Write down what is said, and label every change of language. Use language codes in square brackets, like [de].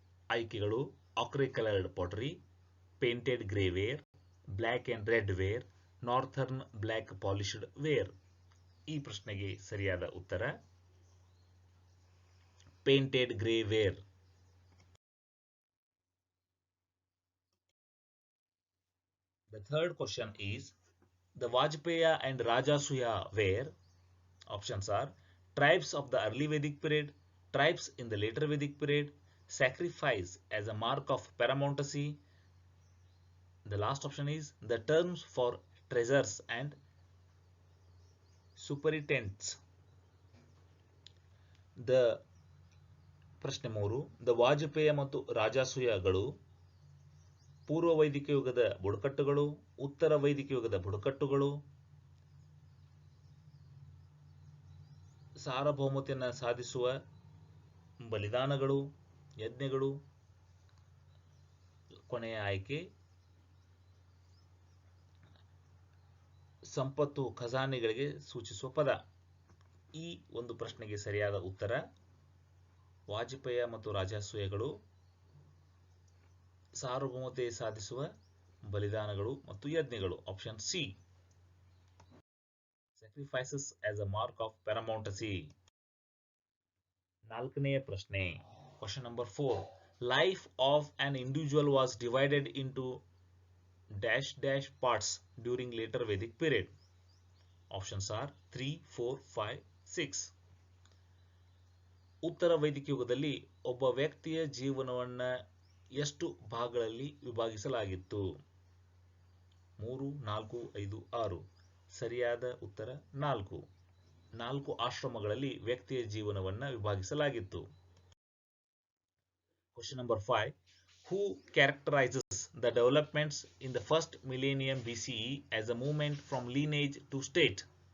[kn] ಆಯ್ಕೆಗಳು ಆಕ್ರೆ coloured pottery, painted grey wear, black and red wear, northern black polished wear. ಈ ಪ್ರಶ್ನೆಗೆ ಸರಿಯಾದ ಉತ್ತರ [en] painted grey ware. The third question is the Vajpaya and Rajasuya were, options are tribes of the early Vedic period, tribes in the later Vedic period, sacrifice as a mark of paramountcy. The last option is the terms for treasures and superintendents. [kn] The ಪ್ರಶ್ನೆ 3 the Vajpayee ಮತ್ತು ರಾಜಸೂಯಗಳು ಪೂರ್ವ ವೈದಿಕ ಯುಗದ ಬುಡಕಟ್ಟುಗಳು, ಉತ್ತರ ವೈದಿಕ ಯುಗದ ಬುಡಕಟ್ಟುಗಳು, ಸಾರ್ವಭೌಮತೆಯನ್ನು ಸಾಧಿಸುವ ಬಲಿದಾನಗಳು, ಯಜ್ಞಗಳು. ಕೊನೆಯ ಆಯ್ಕೆ ಸಂಪತ್ತು ಖಜಾನೆಗಳಿಗೆ ಸೂಚಿಸುವ ಪದ. ಈ ಒಂದು ಪ್ರಶ್ನೆಗೆ ಸರಿಯಾದ ಉತ್ತರ ವಾಜಪೇಯ ಮತ್ತು ರಾಜಸೂಯಗಳು ಸಾರ್ವಭೌಮತೆ ಸಾಧಿಸುವ ಬಲಿದಾನಗಳು ಮತ್ತು ಯಜ್ಞಗಳು. Option C, [en] sacrifices as a mark of paramountcy. [kn] ನಾಲ್ಕನೆಯ ಪ್ರಶ್ನೆ, question number 4. [en] Life of an individual was divided into dash dash parts during later Vedic period. Options are 3, 4, 5, 6. [kn] ಉತ್ತರ ವೈದಿಕ ಯುಗದಲ್ಲಿ ಒಬ್ಬ ವ್ಯಕ್ತಿಯ ಜೀವನವನ್ನು ಎಷ್ಟು ಭಾಗಗಳಲ್ಲಿ ವಿಭಾಗಿಸಲಾಗಿತ್ತು? 3, 4, 5, 6. ಸರಿಯಾದ ಉತ್ತರ 4. 4 ಆಶ್ರಮಗಳಲ್ಲಿ ವ್ಯಕ್ತಿಯ ಜೀವನವನ್ನು ವಿಭಾಗಿಸಲಾಗಿತ್ತು. Question number 5. [en] Who characterizes the developments in the first millennium BCE as a movement from lineage to state?